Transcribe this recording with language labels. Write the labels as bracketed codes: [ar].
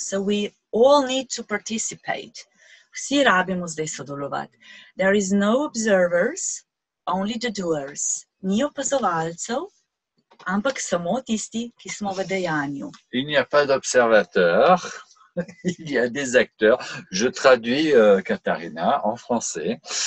[en] So we all need to participate. [sl] Vsi rabimo zdaj sodelovati. [en] There is no observers, only the doers. [sl] Ni opazovalcev, ampak samo tisti, ki smo v dejanju. [fr] Il n'y a pas d'observateur, il y a des acteurs. Je traduis Katharina en français.